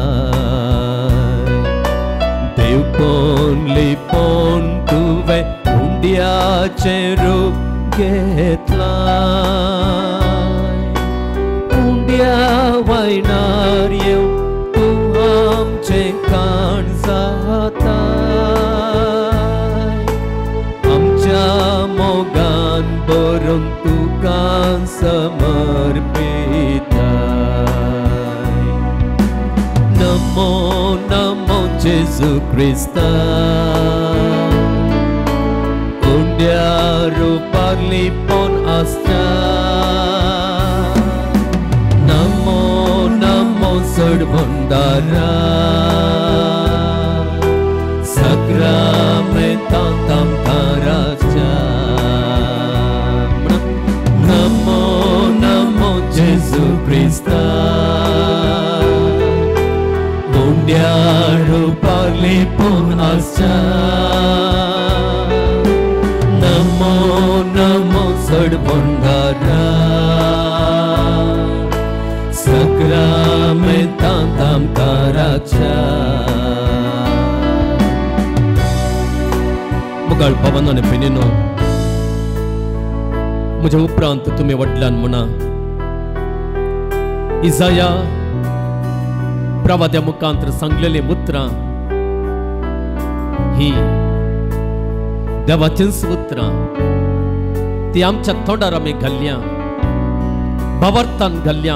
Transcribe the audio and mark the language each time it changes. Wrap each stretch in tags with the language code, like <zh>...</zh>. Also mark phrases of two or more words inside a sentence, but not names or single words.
<kok>देव पोंडलीपण तुवें उंड्याचें रूप घेतलाय, उंड्या वायनार येवन तूं आमचें काण जाताय, आमच्या मोगान भरून तुका समर्पिताय. नमो नमो जेजू क्रिस्ता, उंड्या रुपारलीपण आसता, नमो नमो सडभंडारा, सक्रामेंतांत आमकां राजा. नमो नमो जेजू क्रिस्ता, उंड्या रुपारलीपण आसता, नमो नमो सडभंडारा, सक्रामेंतांत आमकां राजा. मोगाळ भावांनो आनी भयणीनो, म्हज्या उपरांत तुमी वडल्यान म्हणा, इसाया प्रवाद्या मुखांतर सांगलेली उतरां ही देवाचींच उतरां, ती आमच्या तोंडार आमी घालल्या, भावार्थान घालल्या.</kok>